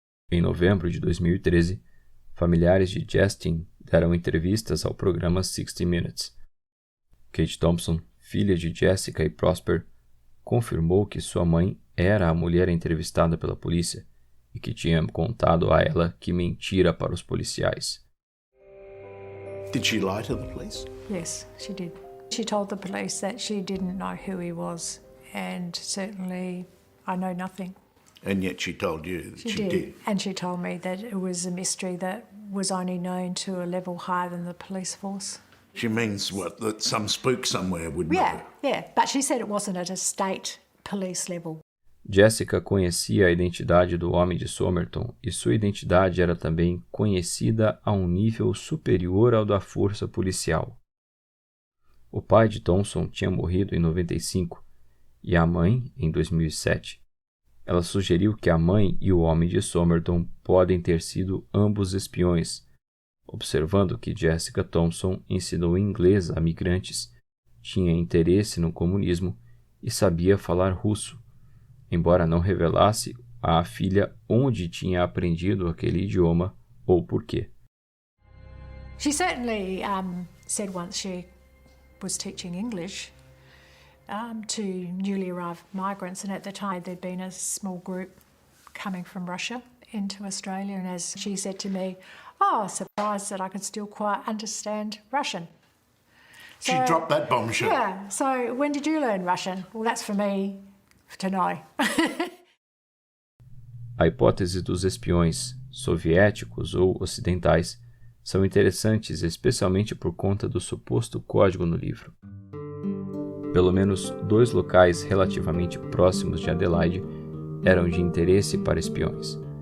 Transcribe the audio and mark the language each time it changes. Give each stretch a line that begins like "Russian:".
Portuguese: Em novembro de 2013, familiares de Justin deram entrevistas ao programa 60 Minutes. Kate Thompson, filha de Jessica e Prosper, confirmou que sua mãe era a mulher entrevistada pela polícia e que tinha contado a ela que mentira para os policiais.
English: Did she lie to the police? Yes, she did. She told the police that she didn't know who he was, and certainly I know nothing. And yet she told you that she did. And she told me that it was a mystery that was only known to a level higher than the police force. She means what? That some spook somewhere would know? Yeah, but she said it wasn't at a state police level.
Portuguese: Jessica conhecia a identidade do homem de Somerton e sua identidade era também conhecida a um nível superior ao da força policial. O pai de Thompson tinha morrido em 95 e a mãe em 2007. Ela sugeriu que a mãe e o homem de Somerton podem ter sido ambos espiões, observando que Jessica Thompson ensinou inglês a migrantes, tinha interesse no comunismo e sabia falar russo, embora não revelasse à filha onde tinha aprendido aquele idioma ou por quê.
English: She certainly said once she was teaching English to newly arrived migrants, and at the time there'd been a small group coming from Russia into Australia, and as she said to me, surprised that I could still quite understand Russian. She dropped that bombshell. Yeah, so when did you learn Russian? Well, that's for me to know.
Portuguese: A hipótese dos espiões, soviéticos ou ocidentais, são interessantes especialmente por conta do suposto código no livro. Pelo menos 2 locais relativamente próximos de Adelaide eram de interesse para espiões.